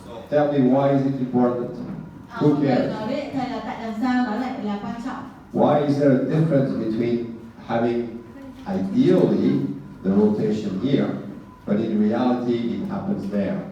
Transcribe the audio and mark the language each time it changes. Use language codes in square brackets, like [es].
[en] Tell me, why is it important? Who cares? [vi] Nói với thầy là tại làm sao nó lại là quan trọng? [en] Why is there a difference between having ideally the rotation here, but in reality it happens there?